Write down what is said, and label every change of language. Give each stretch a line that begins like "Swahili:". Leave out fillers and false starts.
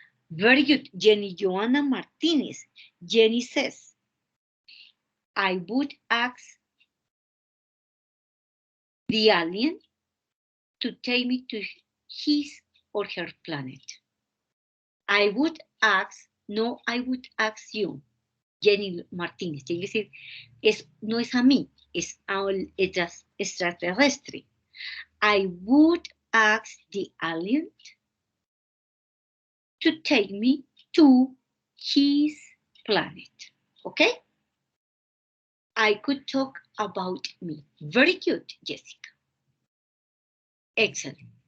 English: Very good, Jenny Joanna Martinez. Jenny says, I would ask the alien to take me to his or her planet. I would ask, no, I would ask you, Jenny Martínez.
Spanish: Tiene que decir, no es a mí, es al extraterrestre.
English: I would ask the alien to take me to his planet. okay? I could talk about me. Very good, Jessica. Excellent.